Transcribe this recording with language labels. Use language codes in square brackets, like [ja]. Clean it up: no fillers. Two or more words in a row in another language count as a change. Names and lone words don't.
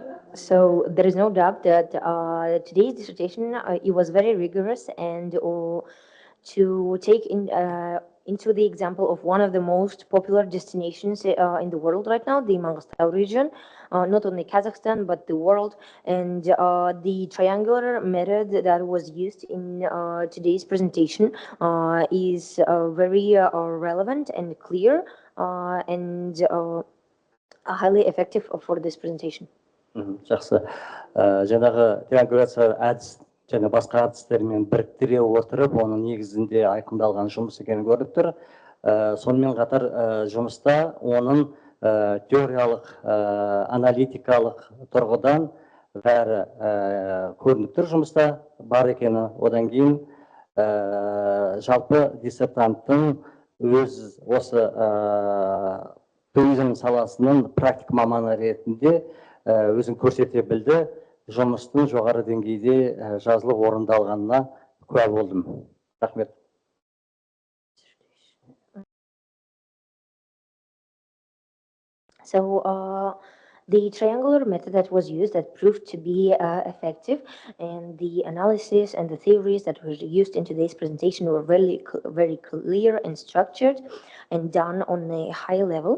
[en] So there is no doubt that today's dissertation it was very rigorous and to take into the example of one of the most popular destinations in the world right now, the Mangostau region, not only Kazakhstan but the world, and the triangular method that was used in today's presentation is very relevant and clear and highly effective for this presentation. [kk] Жақсы. Жаңағы triangulация әдіс және басқа әдістермен біріктіре отырып, оның негізінде айқындалған жұмыс екені көрініп тұр. Сонымен қатар жұмыста оның теориялық, аналитикалық тұрғыдан бәрі көрініп тұр жұмыста бар екені. Одан кейін жалпы диссертанттың өз осы туризм саласының практик маманы ретінде өзін көрсете білді, жұмыстың жоғары деңгейде жазылып орындалғанына куә болдым. Рахмет. [en] So the triangular method that was used that proved to be effective, and the analysis and the theories that were used in today's presentation were very clear and structured and done on a high level.